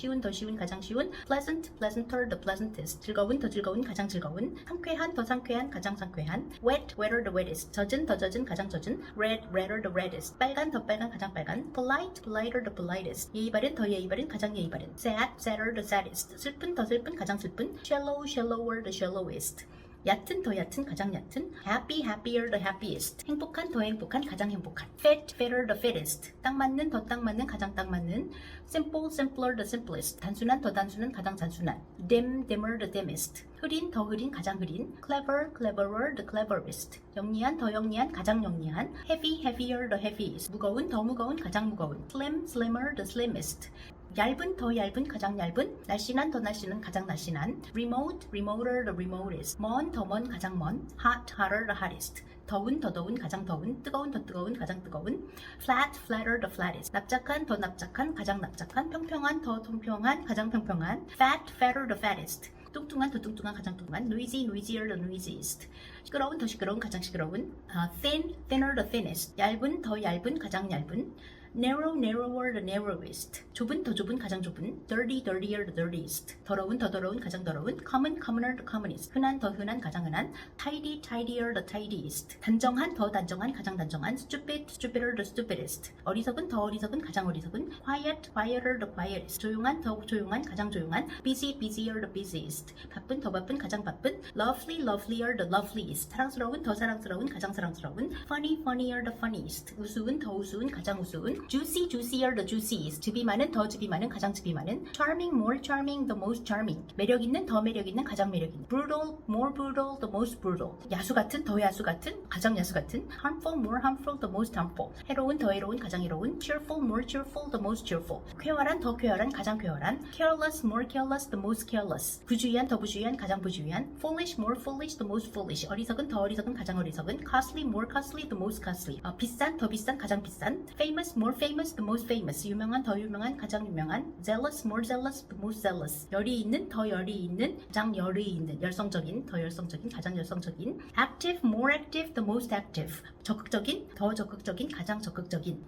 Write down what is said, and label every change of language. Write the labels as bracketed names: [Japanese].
[Korean] 쉬운 더 쉬운 가장 쉬운. [English] pleasant, pleasanter, the pleasantest. [Korean] 즐거운 더 즐거운 가장 즐거운. 상쾌한 더 상쾌한 가장 상쾌한. [English] wet, wetter, the wettest. [Korean] 젖은 더 젖은 가장 젖은. [English] red, redder, the reddest. [Korean] 빨간 더 빨간 가장 빨간. [English] polite, politer, the politest. [Korean] 예의 바른 더 예의 바른 가장 예의 바른. [English] sad, sadder, the saddest. [Korean] 슬픈 더 슬픈 가장 슬픈. [English] shallow, shallower, the shallowest. [Korean] 얕은 더 얕은 가장 얕은. [English] happy, happier, the happiest. [Korean] 행복한 더 행복한 가장 행복한. [English] fit, fitter, the fittest. [Korean] 딱 맞는 더 딱 맞는 가장 딱 맞는. [English] simple, simpler, the simplest. [Korean] 단순한 더 단순한 가장 단순한. [English] dim, dimmer, the dimmest. [Korean] 흐린 더 흐린 가장 흐린. [English] clever, cleverer, the cleverest. [Korean] 영리한 더 영리한 가장 영리한. [English] heavy, heavier, the heaviest. [Korean] 무거운 더 무거운 가장 무거운. [English] slim, slimmer, the slimmest. [Korean] 얇은 더 얇은 가장 얇은. 날씬한 더 날씬한 가장 날씬한. [English] remote, remoter, the remotest. [Korean] 먼 더 먼 가장 먼. [English] hot, hotter, the hottest. [Korean] 더운 더 더운 가장 더운. 뜨거운 더 뜨거운 가장 뜨거운. [English] flat, flatter, the flattest. [Korean] 납작한 더 납작한 가장 납작한. 평평한 더 평평한 가장 평평한. [English] fat, fatter, the fattest. [Korean] 뚱뚱한 더 뚱뚱한 가장 뚱뚱한. [English] noisy, noisier, the noisiest. [Korean] 시끄러운 더 시끄러운 가장 시끄러운. [English] thin, thinner, the thinnest. [Korean] 얇은 더 얇은 가장 얇은. [English] narrow, narrower, the narrowest. [Korean] 좁은 더 좁은 가장 좁은. [English] dirty, dirtier, the dirtiest. [Korean] 더러운 더 더러운 가장 더러운. [English] common, commoner, the commonest. [Korean] 흔한 더 흔한 가장 흔한. [English] tidy, tidier, the tidiest. [Korean] 단정한 더 단정한 가장 단정한. [English] stupid, stupider, the stupidest. [Korean] 어리석은 더 어리석은 가장 어리석은. [English] quiet, quieter, the quietest. [Korean] 조용한 더 조용한 가장 조용한. [English] busy, busier, the busiest. [Korean] 바쁜 더 바쁜 가장 바쁜. [English] lovely, lovelier, the loveliest. [Korean] 사랑스러운 더 사랑스러운 가장 사랑스러운. [English] funny, funnier, the funniest. [Korean] 우스운 더 우스운 가장 우스운. [English] juicy, juicier, the juiciest. [Korean] 즙이 많은 더 즙이 많은 가장 즙이 많은. [English] charming, more charming, the most charming. [Korean] 매력 있는 더 매력 있는 가장 매력 있는. [English] brutal, more brutal, the most brutal. [Korean] 야수 같은 더 야수 같은 가장 야수 같은. [English] harmful, more harmful, the most harmful. [Korean] 해로운 더 해로운 가장 해로운. [English] cheerful, more cheerful, the most cheerful. [Korean] 쾌활한 더 쾌활한 가장 쾌활한. [English] careless, more careless, the most careless. [Korean] 부주의한 더 부주의한 가장 부주의한. [English] foolish, more foolish, the most foolish. [Korean] 어리석은 더 어리석은 가장 어리석은. [English] costly, more costly, the most costly. [Korean] 비싼 더 비싼 가장 비싼. [English] famous, more famous, the most famous. [Korean] 유명한 더 유명한 가장 유명한. [English] zealous, more zealous, the most zealous. [Korean] 열이 있는 더 열이 있는 가장 열이 있는. 열성적인 더 열성적인 가장 열성적인. [English] active, more active, the most active. [Korean] 적극적인 더 적극적인 가장 적극적인.